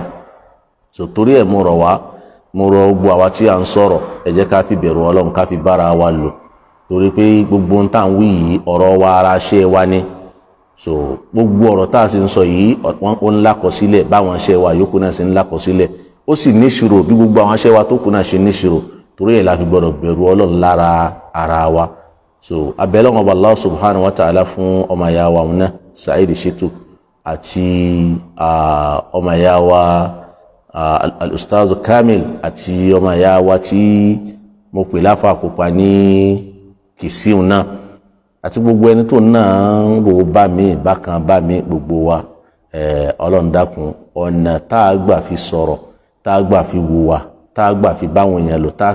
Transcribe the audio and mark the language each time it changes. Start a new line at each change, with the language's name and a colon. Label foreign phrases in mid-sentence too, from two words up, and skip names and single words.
Yoruba: so torí ẹ̀ mo rọ̀ gbogbo àwa tí à ń sọ̀rọ̀ ẹ jẹ́ ká fi bẹ̀rù Ọlọ́run ká fi bára wa lò torí pé gbogbo ń tà ń wí yìí ọ̀rọ̀ wa ara ṣe wa ni so gbogbo ọ̀rọ̀ tá a sì ń sọ yìí ó ń lákọsílẹ̀ báwọn ṣe wa yòókù náà sì ń lákọsílẹ̀ ó sì níṣirò bí gbogbo àwọn ṣe wa tó kù náà ṣe níṣirò torí ẹ̀ la fi gbọ́dọ̀ bẹ̀rù Ọlọ́run lára ara wa so abẹ́lẹ́ wọn bá
Arabic: الله سبحانه وتعالى
Yoruba: fún ọmọ ìyá wa náà Saidi Shittu àti ọmọ ìyá wa al-Ustaz Kamil àti ọmọ ìyá wa tí mo pè láfa àkópa ní Kìsíù náà àti gbogbo ẹni tó náà ń ro bá mi bákan bá mi gbogbo wa Ọlọ́run dákun ọ̀nà tá a gbà fi sọ̀rọ̀ tá a gbà fi wùwà tá a gbà fi báwọn èèyàn lò tá a